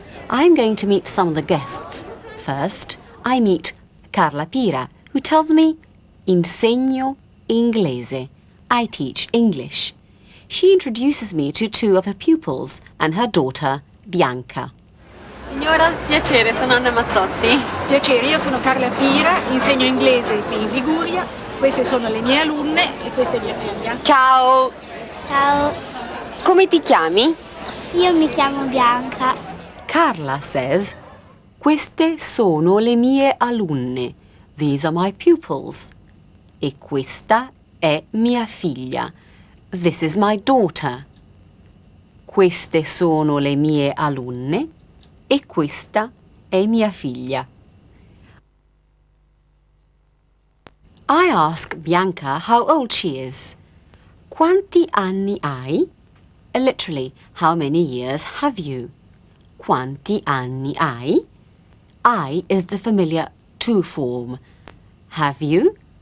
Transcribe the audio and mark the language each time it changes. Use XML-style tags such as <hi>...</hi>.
<en>I'm going to meet some of the guests. First, I meet Carla Pira, who tells me,</en> <it>insegno inglese.</it> <en>I teach English. She introduces me to two of her pupils and her daughter, Bianca.</en> <it>Signora, piacere, sono Anna Mazzotti. Piacere, io sono Carla Pira, insegno inglese qui in Liguria. Queste sono le mie alunne e questa è mia figlia. Ciao. Ciao. Come ti chiami? Io mi chiamo Bianca.</it> <en>Carla says,</en> <it>queste sono le mie alunne.</it> <en>These are my pupils.</en> <it>E questa è mia figlia.</it> <en>This is my daughter.</en> <it>Queste sono le mie alunne e questa è mia figlia.</it> <en>I ask Bianca how old she is.</en> <it>Quanti anni hai?</it> <en>Literally, how many years have you?</en> <it>Quanti anni hai?</it> <en>I is the familiar to form. Have you?</en>